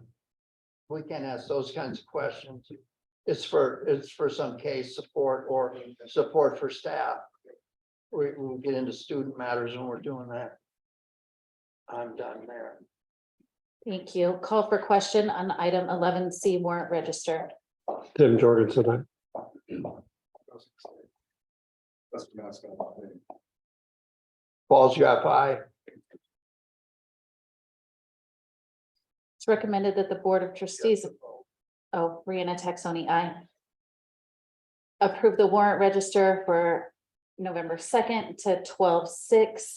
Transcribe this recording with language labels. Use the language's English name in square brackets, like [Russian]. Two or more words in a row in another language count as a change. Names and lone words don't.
[English] We can't ask those kinds of questions. It's for some case support or support for staff. We'll get into student matters when we're doing that. I'm done there. Thank you. Call for question on item 11C warrant register. Tim Jorgensen, aye. Lester Mascon. Falls, you have aye. It's recommended that the Board of Trustees, oh, Brianna Texoni, aye. Approve the warrant register for November 2nd to 12/6.